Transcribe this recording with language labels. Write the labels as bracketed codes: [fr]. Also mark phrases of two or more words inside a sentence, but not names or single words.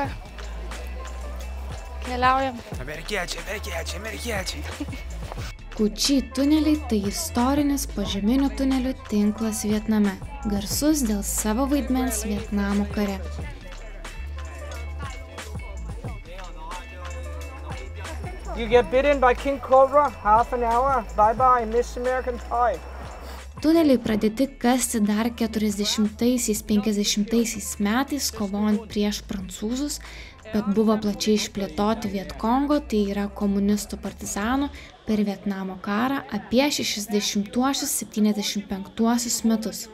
[lt] Keliaujam. Amerikiečiai. Kū Chi tuneliai tai istorinis požeminių tunelių tinklas Vietname, garsus dėl savo vaidmens Vietnamo kare. [en] You get bitten by King Cobra, half an hour, bye-bye, Miss American Pie. [lt] Tuneliai pradėti kasti dar 40–50 metais, kovojant prieš prancūzus, bet buvo plačiai išplėtoti Vietkongo, tai yra komunistų partizanų, per Vietnamo karą apie 60–75 metus.